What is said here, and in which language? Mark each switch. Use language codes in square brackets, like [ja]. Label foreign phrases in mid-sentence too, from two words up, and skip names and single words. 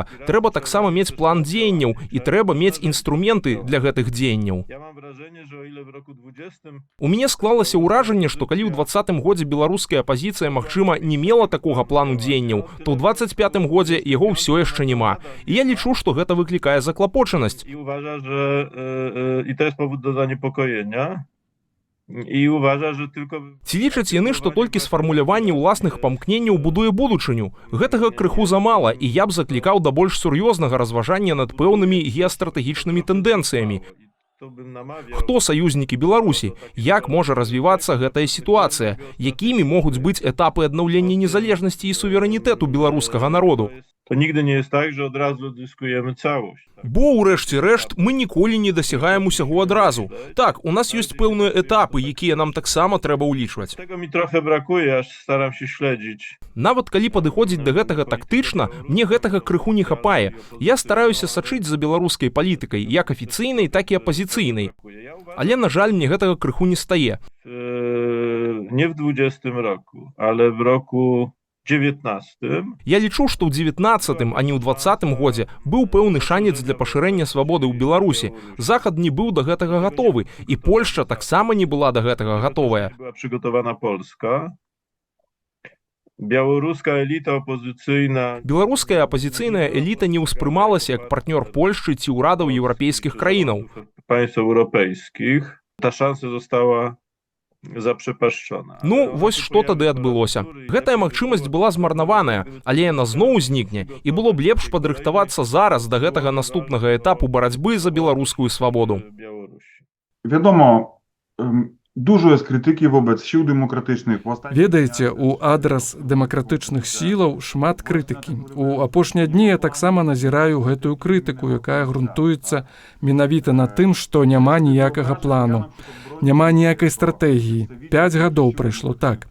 [be] Трэба таксама мець план дзеянняў і трэба мець інструменты для гэтых дзеянняў. У мяне склалася ўражанне, што калі ў 20-м годзе беларуская апазіцыя, магчыма, не мела такога плану дзеянняў, то ў 25-м годзе яго ўсё яшчэ няма. І я лічу, што гэта выклікае заклапочанасць. [pl] І uważa, że i to jest powód do zaniepokojenia. І uważa, że tylko... [be] Ці лічаць яны, што толькі сфармуляванне ўласных памкненняў будуе будучыню? Гэтага крыху замала, і я б заклікаў да больш сур'ёзнага разважання над пэўнымі геастратэгічнымі тэндэнцыямі. Хто саюзнікі Беларусі? Як можа развівацца гэтая сітуацыя? Якімі могуць быць этапы аднаўлення незалежнасці і суверэнітэту беларускага народу? [pl] to nigdy nie jest tak, że od razu odzyskujemy całość. [be] Бо ў рэшце рэшт мы ніколі не дасягаем усяго адразу. Так, у нас ёсць пэўныя этапы, якія нам таксама трэба ўлічваць. [pl] Tego mi trochę brakuje, aż staram się śledzić. [be] Нават калі падыходзіць да гэтага тактычна, мне гэтага крыху не хапае. Я стараюся сачыць за беларускай палітыкай, як афіцыйнай, так і апазіцыйнай. Але, на жаль, мне гэтага крыху не стае. [pl] Nie w 20 roku, ale w roku 19. [be] Я лічу, што ў 19-м, а не ў 20-м годзе быў пэўны шанец для пашырэння свабоды ў Беларусі. Захад не быў да гэтага гатовы, і Польшча таксама не была да гэтага гатовая. [pl] Była przygotowana Polska. Białoruska elita opozycyjna. [be] Беларуская апазіцыйная эліта не ўспрымалася як партнёр Польшчы ці ўрадаў еўрапейскіх краінаў. [pl] Państw europejskich. Ta szansa została запрапашчана. [be] Ну, вось што тады адбылося. Гэтая магчымасць была змарнаваная, але яна зноў узнікне, і было б лепш падрыхтавацца зараз да гэтага наступнага этапу барацьбы за беларускую свабоду. [pl] Wiadomo, dużo jest krytyki wobec sił demokratycznych. [be] Ведаеце, у адрас дэмакратычных сілаў шмат крытыкі. У апошнія дні я таксама назіраю гэтую крытыку, якая грунтуецца менавіта на тым, што няма ніякага плану. Няма ніякай стратэгіі. 5 гадоў прайшло так.